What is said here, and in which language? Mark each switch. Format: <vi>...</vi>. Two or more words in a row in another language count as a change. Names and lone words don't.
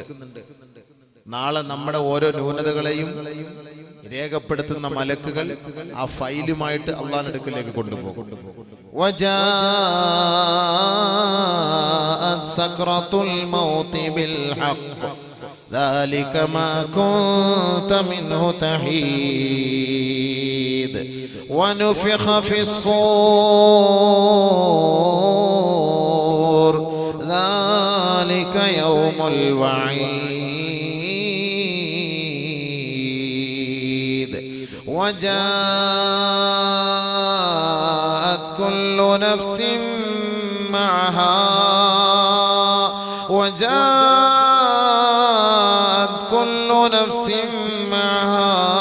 <ml>നാളെ നമ്മുടെ ഓരോ ന്യൂനതകളെയും രേഖപ്പെടുത്തുന്ന മലക്കുകൾ ആ ഫൈലുമായിട്ട് അള്ളാഹിന്റെ അടുക്കലേക്ക് കൊണ്ടുപോകും.</ml> <ar>وجاءت سكرة الموت بالحق ذلك ما كنت منه تحيد ونفخ في الصور ذلك يوم الوعيد وجاءت كل نفس معها كل نفس معها</ar>